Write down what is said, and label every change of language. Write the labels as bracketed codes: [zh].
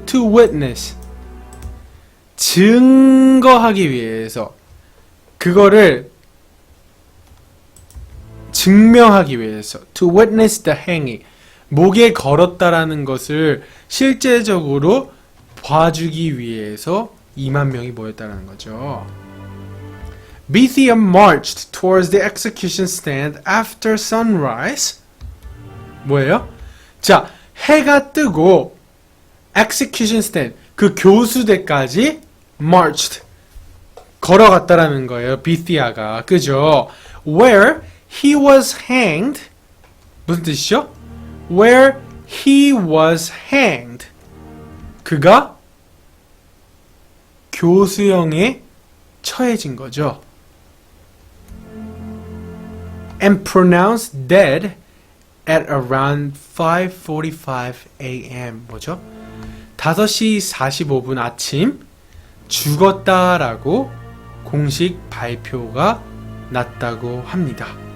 [en] To witness, [ko] 증거하기 위해서, 그거를 증명하기 위해서. [en] To witness the hanging, [ko] 목에 걸었다라는 것을 실제적으로 봐주기 위해서 2만 명이 모였다는 거죠. [en] Bethia marched towards the execution stand after sunrise. [ko] 뭐예요? 자, 해가 뜨고 execution stand, 그 교수대까지 marched, 걸어갔다라는 거예요. 비티아가. 그죠? [en] Where he was hanged. [ko] 무슨 뜻이죠? [en] Where he was hanged. [ko] 그가 교수형에 처해진 거죠. [en] And pronounced dead at around 5:45 a.m. [ko] 뭐죠? 5시 45분 아침 죽었다라고 공식 발표가 났다고 합니다.